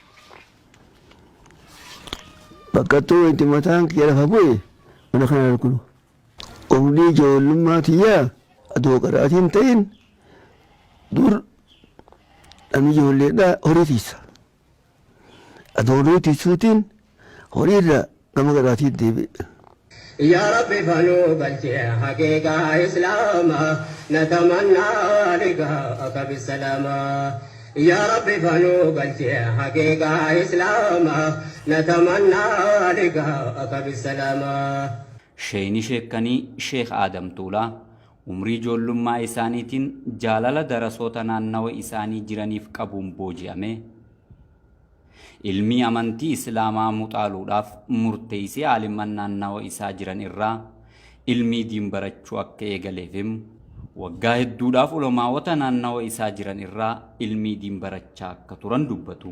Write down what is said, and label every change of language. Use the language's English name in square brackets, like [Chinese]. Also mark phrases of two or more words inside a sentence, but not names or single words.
[Oromo] Bakka itti mataan kiyya lafa bu'e mana kana arginu. Umrii ijoollummaa tiyyaa adoo qaraatiin ta'in dur namni ijoolleedhaa horii tiisa. Adoo horii tiisuutiin horiirra nama qaraatiin deebi'e. [Arabic] يا ربي فنو قلتي حقيقة إسلاما نتمنى لقاءك بالسلامة يا ربي فنو قلتي حقيقة إسلاما نتمنى لقاءك بالسلامة. [Oromo] Sheeyini Sheekanii Sheek Adam Tuulaa umrii ijoollummaa isaaniitiin jaalala darasoota naannawa isaanii jiraniif qabuun booji'ame. Ilmi amantii Islaamaa muuxaaluudhaaf murteessee aaliman naannawa isaa jiran irraa ilmii diin barachuu akka eegaleefim waggaa hedduudhaaf ulamaawota naannawa isaa jiran irraa ilmii diin barachaa akka turan dubbatu.